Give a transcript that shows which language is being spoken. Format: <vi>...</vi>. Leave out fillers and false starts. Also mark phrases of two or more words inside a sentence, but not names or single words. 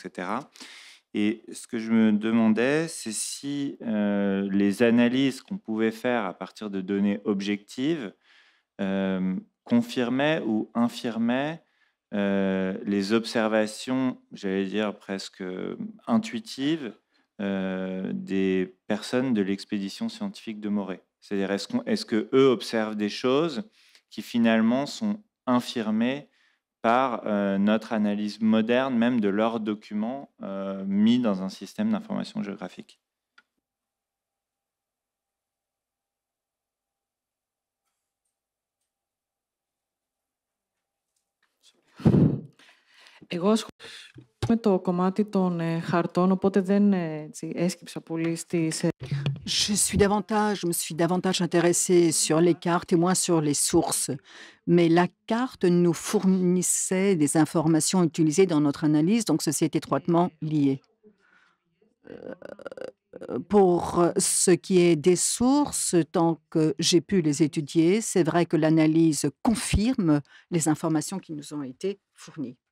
<fr>Et ce que je me demandais, c'est si les analyses qu'on pouvait faire à partir de données objectives confirmaient ou infirmaient les observations, j'allais dire presque intuitives, des personnes de l'expédition scientifique de Morée. C'est-à-dire, est-ce qu'eux observent des choses qui finalement sont infirmées par notre analyse moderne, même de leurs documents mis dans un système d'information géographique?</fr> <el>Εγώ ασχολούμαι με το κομμάτι των χαρτών, οπότε δεν έσκυψα πολύ στις...</el> <fr>Je me suis davantage intéressée sur les cartes et moins sur les sources. Mais la carte nous fournissait des informations utilisées dans notre analyse, donc ceci est étroitement lié. Pour ce qui est des sources, tant que j'ai pu les étudier, c'est vrai que l'analyse confirme les informations qui nous ont été fournies.</fr>